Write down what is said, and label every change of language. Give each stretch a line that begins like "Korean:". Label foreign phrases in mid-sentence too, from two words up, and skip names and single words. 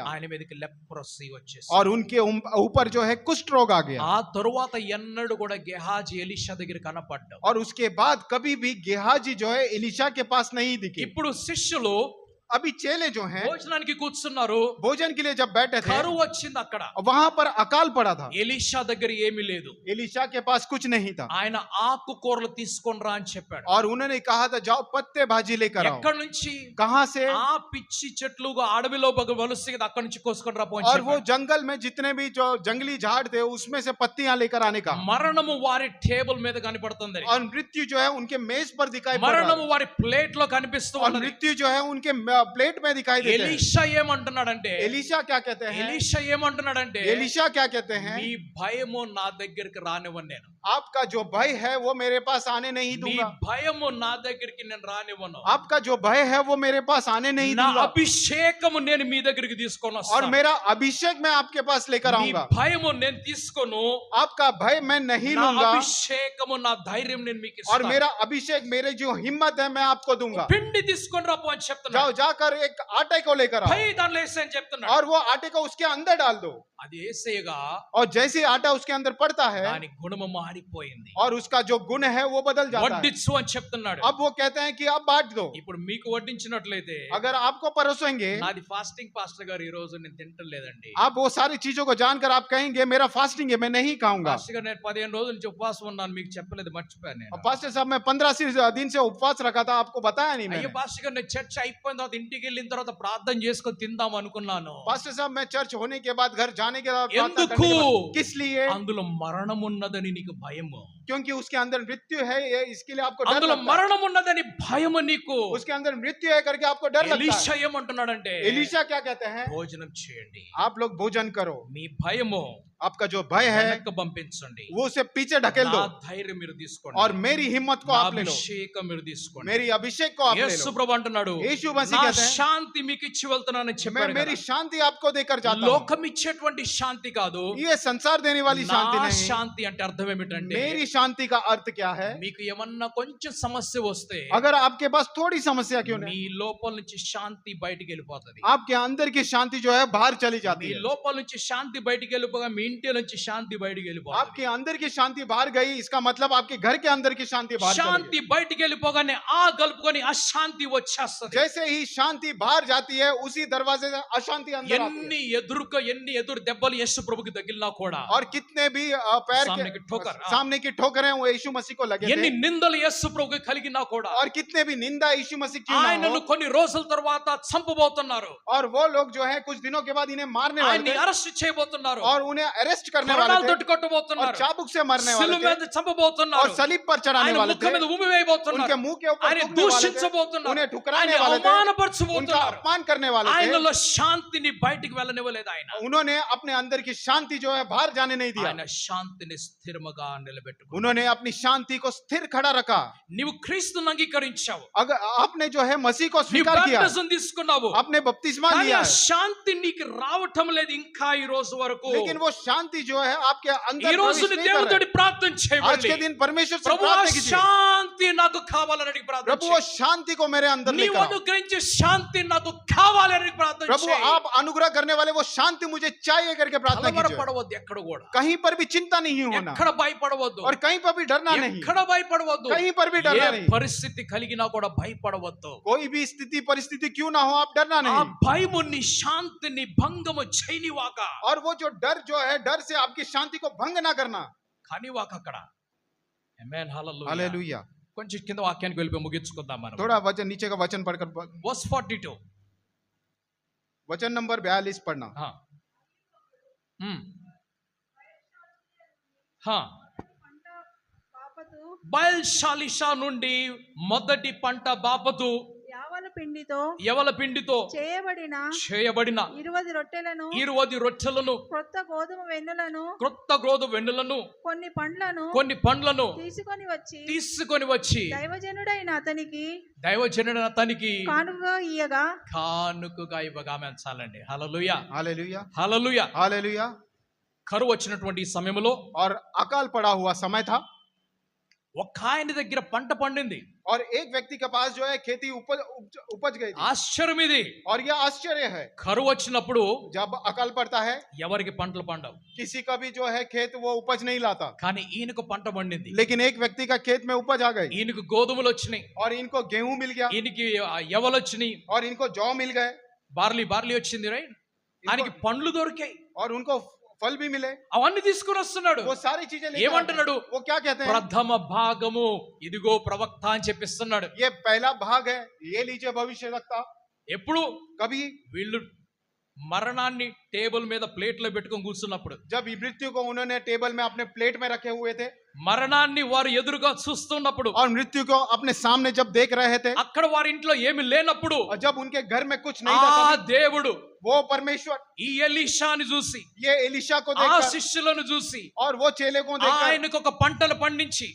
Telugu: ఆయన మీదకి లెప్రసీ వచ్చేసింది.
Hindi: और उनके ऊपर जो है कुष्ठ रोग आ गया।
Telugu: ఆ తరువాత ఎన్నడూ కూడా గెహాజీ ఎలీషా దగ్గర కనపడ్డాడు.
Hindi: और उसके बाद कभी भी गेहाजी जो है एलिशा के पास नहीं दिखे।
Telugu: ఇప్పుడు శిష్యులు
Hindi: अभी चेले जो हैं
Telugu: భోజనానికి కూర్చున్నారు.
Hindi: भोजन के लिए जब बैठे थे,
Telugu: కరువు వచ్చింది అక్కడ.
Hindi: वहां पर अकाल पड़ा था।
Telugu: ఎలీషా దగ్గర ఏమీ లేదు.
Hindi: एलिशा के पास कुछ नहीं था,
Telugu: ఆయన ఆకుకూరలు తీసుకొని రా అని చెప్పాడు.
Hindi: और उन्होंने कहा था जाओ पत्ते भाजी लेकर आओ।
Telugu: ఎక్కడి నుంచి?
Hindi: कहां से?
Telugu: ఆ పిచ్చి చెట్లు అడవిలో వలుస్తాయి కదా, అక్కడి నుంచి కోసుకొని రా పో అని
Hindi: और वो
Telugu: చెప్పాడు.
Hindi: जंगल में जितने भी जो जंगली झाड़ थे उसमें से पत्तियां लेकर आने का।
Telugu: మరణము వారి టేబుల్ మీద కనపడుతుంది.
Hindi: और मृत्यु जो है उनके मेज पर दिखाई पड़ रहा
Telugu: మరణము
Hindi: है,
Telugu: వారి ప్లేట్ లో కనిపిస్తూ
Hindi: और
Telugu: ఉన్నది.
Hindi: मृत्यु जो है उनके प्लेट में दिखाई देते हैं।
Telugu: ఎలీషా ఏమంటున్నాడంటే,
Hindi: एलिशा क्या कहते हैं?
Telugu: ఎలీషా ఏమంటున్నాడంటే,
Hindi: एलिशा क्या कहते हैं?
Telugu: మీ భయము నా దగ్గరికి రానివ్వను నేను.
Hindi: आपका जो भय है वो मेरे पास आने नहीं
Telugu: మీ
Hindi: दूंगा।
Telugu: భయము నా దగ్గరికి నేను రానివ్వను.
Hindi: आपका जो भय है वो मेरे पास आने नहीं
Telugu: నా
Hindi: दूंगा,
Telugu: అభిషేకము నేను మీ దగ్గరికి తీసుకొని
Hindi: और
Telugu: వస్తాను.
Hindi: मेरा अभिषेक मैं आपके पास लेकर
Telugu: మీ
Hindi: आऊंगा।
Telugu: భయము నేను తీసుకోను.
Hindi: आपका भय मैं नहीं
Telugu: నా
Hindi: लूंगा,
Telugu: అభిషేకము నా ధైర్యం నేను మీకు
Hindi: और
Telugu: ఇస్తాను.
Hindi: मेरा अभिषेक, मेरे जो हिम्मत है मैं आपको दूंगा।
Telugu: పిండి తీసుకొని రా పో అని చెప్తున్నాడు.
Hindi: जाओ जाकर एक आटे को लेकर आओ
Telugu: పోయి దానిలో వేసేయ్ అని చెప్తున్నాడు.
Hindi: और वो आटे को उसके अंदर डाल दो
Telugu: అది వేసేయగా
Hindi: और जैसे ही आटा उसके अंदर पड़ता है
Telugu: దాని గుణము మారిపోయింది.
Hindi: और उसका जो गुण है वो बदल जाता है.
Telugu: వడ్డించు అని చెప్తున్నాడు.
Hindi: अब वो कहते हैं कि अब बांट दो.
Telugu: ఇప్పుడు మీకు వడ్డించినట్లయితే
Hindi: अगर आपको परोसेंगे
Telugu: నాది ఫాస్టింగ్ పాస్టర్ గారు ఈ రోజు నేను తింటలేదండి.
Hindi: आप वो सारी चीजों को जानकर आप कहेंगे मेरा फास्टिंग है मैं नहीं खाऊंगा.
Telugu: పాస్టర్ గారు నేను 15 రోజుల నుంచి ఉపవాసం ఉన్నాను మీకు చెప్పలేదు మర్చిపోయాను నేను.
Hindi: पास्टर साहब मैं 15 दिन से उपवास रखा था आपको बताया नहीं
Telugu: అయ్యో
Hindi: मैंने.
Telugu: పాస్టర్ గారు నేను చర్చ్ అయిపోయిన తర్వాత ఇంటికి వెళ్ళిన తర్వాత ప్రార్థన చేసుకొని తిందాం అనుకున్నాను.
Hindi: पास्टर साहब मैं चर्च होने के बाद घर जाने के बाद प्रार्थना
Telugu: ఎందుకు?
Hindi: करने के बाद किस लिए?
Telugu: అందులో మరణం ఉన్నదని నీకు భయము.
Hindi: क्योंकि उसके अंदर मृत्यु है ये इसके लिए आपको डर
Telugu: అందులో
Hindi: लगता है.
Telugu: మరణం ఉన్నదని భయము నీకు.
Hindi: उसके अंदर मृत्यु है करके आपको डर लगता
Telugu: ఎలీషా
Hindi: है.
Telugu: ఏమంటున్నాడంటే
Hindi: एलीशा क्या कहते हैं?
Telugu: భోజనం చేయండి.
Hindi: आप लोग भोजन करो.
Telugu: మీ భయము
Hindi: आपका जो भय है
Telugu: వెనక్కి పంపించండి.
Hindi: वो उसे पीछे ढकेल दो
Telugu: నా ధైర్యం మీరు తీసుకోండి.
Hindi: और मेरी हिम्मत को
Telugu: నా
Hindi: आप ले लो.
Telugu: అభిషేకం మీరు తీసుకోండి.
Hindi: मेरी अभिषेक को आप ले
Telugu: యేసు
Hindi: लो.
Telugu: ప్రభు అంటున్నాడు
Hindi: यीशु मसीह
Telugu: నా
Hindi: कहते हैं
Telugu: శాంతి మీకు ఇచ్చి వెళ్తున్నానని
Hindi: मैं
Telugu: చెప్పాడు
Hindi: मेरी
Telugu: కదా.
Hindi: शांति आपको देकर जाता हूं.
Telugu: లోకం ఇచ్చేటువంటి శాంతి కాదు.
Hindi: ये संसार देने वाली शांति
Telugu: నా
Hindi: नहीं.
Telugu: శాంతి అంటే అర్థం ఏమిటంటే
Hindi: मेरी शांति का अर्थ क्या है?
Telugu: మీకు ఏమన్నా కొంచెం సమస్య వస్తే
Hindi: अगर आपके पास थोड़ी समस्या क्यों
Telugu: మీ
Hindi: नहीं,
Telugu: లోపల నుంచి శాంతి బయటికి వెళ్ళిపోతది.
Hindi: आपके अंदर की शांति जो है बाहर चली जाती
Telugu: మీ
Hindi: है.
Telugu: లోపల నుంచి శాంతి బయటికి వెళ్ళిపోగా మీ ఇంటి నుంచి శాంతి బయటికి వెళ్ళిపోతుంది.
Hindi: आपके अंदर की शांति बाहर गई इसका मतलब आपके घर के अंदर की शांति बाहर चली
Telugu: శాంతి బయటికి వెళ్ళిపోగానే ఆ గలుపుకొని అశాంతి
Hindi: गई.
Telugu: వచ్చేస్తది.
Hindi: जैसे ही शांति बाहर जाती है उसी दरवाजे से अशांति अंदर आती
Telugu: ఎన్ని ఎదురు దెబ్బలు యేసు ప్రభుకి తగిలినా కూడా
Hindi: है. और कितने भी पैर सामने की ठोकर, हाँ. सामने की ठोकरें वो यीशु मसीह को लगे
Telugu: ఎన్ని
Hindi: थे.
Telugu: నిందలు యేసు ప్రభుకి కలిగినా కూడా
Hindi: और कितने भी निंदा यीशु मसीह क्यों ना
Telugu: ఆయనను
Hindi: हो,
Telugu: కొన్ని రోజుల తర్వాత చంపబోతున్నారు.
Hindi: और वो लोग जो है कुछ दिनों के बाद इन्हें मारने वाले
Telugu: ఆయన్ని
Hindi: थे
Telugu: అరెస్ట్ చేయబోతున్నారు.
Hindi: और उन्हें अरेस्ट करने
Telugu: కొరడాలు
Hindi: वाले थे
Telugu: తొట్టుకొట్టబోతున్నారు.
Hindi: और चाबुक से मारने वाले
Telugu: సిలువ
Hindi: थे
Telugu: మీద చంపబోతున్నారు.
Hindi: और सलीब पर चढ़ाने
Telugu: ఆయన
Hindi: वाले
Telugu: ముఖం
Hindi: थे.
Telugu: మీద ఉమ్మి వేయబోతున్నారు.
Hindi: उनके मुंह के ऊपर
Telugu: ఆయన
Hindi: थूकने वाले थे,
Telugu: దూషించబోతున్నారు.
Hindi: उन्हें ठुकराने
Telugu: ఆయన
Hindi: वाले थे, उनका
Telugu: అవమానపరచబోతున్నారు.
Hindi: अपमान करने वाले थे.
Telugu: ఆయనలో శాంతిని బయటికి వెళ్ళనివ్వలేదు ఆయన.
Hindi: उन्होंने अपने अंदर की शांति जो है बाहर जाने नहीं दिया.
Telugu: ఆయన శాంతిని స్థిరముగా నిలబెట్టుకున్నాడు.
Hindi: उन्होंने अपनी शांति को स्थिर खड़ा रखा.
Telugu: నీవు క్రీస్తుని అంగీకరించావు.
Hindi: अगर आपने जो है मसीह को
Telugu: నీవు
Hindi: स्वीकार किया,
Telugu: బాప్తిజం తీసుకున్నావు.
Hindi: आपने बपतिस्मा
Telugu: కానీ
Hindi: लिया
Telugu: ఆ
Hindi: है,
Telugu: శాంతి నీకు రావటం లేదు ఇంకా ఈ రోజు వరకు.
Hindi: लेकिन वो शांति जो है आपके
Telugu: ఈ
Hindi: अंदर
Telugu: రోజు
Hindi: प्रवेश नहीं कर
Telugu: దేవుడితో
Hindi: रहा है.
Telugu: ప్రార్థన
Hindi: आज
Telugu: చేయండి.
Hindi: के दिन परमेश्वर से
Telugu: ప్రభు ఆ
Hindi: प्रार्थना कीजिए,
Telugu: శాంతి నాకు కావాలని ప్రార్థన
Hindi: प्रभु वो
Telugu: చేయి.
Hindi: शांति को मेरे अंदर
Telugu: నీవు
Hindi: लेकर आओ.
Telugu: అనుగ్రహించే శాంతి నాకు కావాలని ప్రార్థన
Hindi: प्रभु
Telugu: చేయి.
Hindi: आप अनुग्रह करने वाले वो शांति मुझे चाहिए करके प्रार्थना कीजिए.
Telugu: కలవరపడవద్దు ఎక్కడ కూడా.
Hindi: कहीं पर भी चिंता नहीं होना
Telugu: ఎక్కడ భయపడవద్దు.
Hindi: और कहीं पर भी डरना नहीं,
Telugu: ఎక్కడ భయపడవద్దు.
Hindi: कहीं पर भी डरना
Telugu: ఏ
Hindi: नहीं.
Telugu: పరిస్థితి కలిగినా కూడా భయపడవద్దు.
Hindi: कोई भी स्थिति परिस्थिति क्यों ना हो आप डरना
Telugu: ఆ
Hindi: नहीं.
Telugu: భయము నీ శాంతిని భంగము చేయనివాక.
Hindi: और वो जो डर जो है डर से आपकी शांति को भंग ना करना.
Telugu: కానివాక అక్కడ. ఆమేన్ హల్లెలూయా.
Hindi: हालेलुया.
Telugu: కొంచెం కింద వాక్యానికి వెళ్ళిపోయి ముగించుకుందాం మనం.
Hindi: थोड़ा वचन नीचे का वचन पढ़कर
Telugu: వర్స్ 42.
Hindi: वचन नंबर 42 पढ़ना. हाँ. हाँ.
Telugu: పంట బాపతు బయల్షాలిషా నుండి మొదటి పంట బాపతు యావల పిండితో యవల పిండితో చేయబడిన చేయబడిన 20 రొట్టెలను 20 రొట్టెలను క్రొత్త గోధుమ వెన్నులను క్రొత్త గోధుమ వెన్నులను కొన్ని పండ్లను కొన్ని పండ్లను తీసుకొని వచ్చి దైవజనుడైన అతనికి దైవజనుడైన అతనికి కానుకగా ఇయ్యగా కానుకగా ఇవ్వగా చాలండి. హల్లెలూయా
Hindi: हालेलुया.
Telugu: హల్లెలూయా.
Hindi: हालेलुया.
Telugu: కరువు వచ్చినటువంటి ఈ సమయంలో
Hindi: और अकाल पड़ा हुआ समय था
Telugu: ఒక్క ఆయన దగ్గర పంట పండింది.
Hindi: और एक व्यक्ति के पास जो है खेती उपज गई थी.
Telugu: ఆశ్చర్యం ఇది.
Hindi: और यह आश्चर्य है
Telugu: కరువు వచ్చినప్పుడు
Hindi: जब अकाल पड़ता है
Telugu: ఎవరికి పంటలు పండవు.
Hindi: किसी का भी जो है खेत वो उपज नहीं लाता,
Telugu: కానీ ఈయనకు పంట పండింది.
Hindi: लेकिन एक व्यक्ति का खेत में उपज आ गई
Telugu: ఈయనకు గోధుమలు వచ్చినాయి.
Hindi: और इनको गेहूं मिल गया
Telugu: ఈయనకి యవలు వచ్చినాయి.
Hindi: और इनको जौ मिल गए
Telugu: బార్లీ వచ్చింది. రైట్. ఆయనకి పండ్లు దొరికాయి.
Hindi: और उनको फल भी मिले.
Telugu: అవన్నీ తీసుకుని వస్తున్నాడు.
Hindi: वो सारी चीजें लेकर
Telugu: ఏమంటున్నాడు?
Hindi: आते हैं. वो क्या कहते हैं?
Telugu: ప్రథమ భాగము ఇదిగో ప్రవక్త అని చెప్పిస్తున్నాడు.
Hindi: ये पहला भाग है, ये लीजिए भविष्य वक्ता.
Telugu: ఎప్పుడు
Hindi: कभी
Telugu: వీళ్ళు మరణాన్ని టేబుల్ మీద ప్లేట్ లో పెట్టుకొని కూర్చున్నప్పుడు,
Hindi: जब मृत्यु को उन्होंने टेबल में अपने प्लेट में रखे हुए थे
Telugu: మరణాన్ని వారు ఎదురుగా చూస్తున్నప్పుడు,
Hindi: और मृत्यु को अपने सामने जब देख रहे थे,
Telugu: అక్కడ వారి ఇంట్లో ఏమి లేనప్పుడు
Hindi: और जब उनके घर में कुछ नहीं था
Telugu: ఆ
Hindi: तभी
Telugu: దేవుడు
Hindi: वो परमेश्वर
Telugu: ఈ ఎలీషాని చూసి
Hindi: ये एलिशा को
Telugu: ఆ
Hindi: देखकर
Telugu: శిష్యులను చూసి
Hindi: और वो चेले को देखकर
Telugu: ఆయనకు ఒక పంటలు పండించి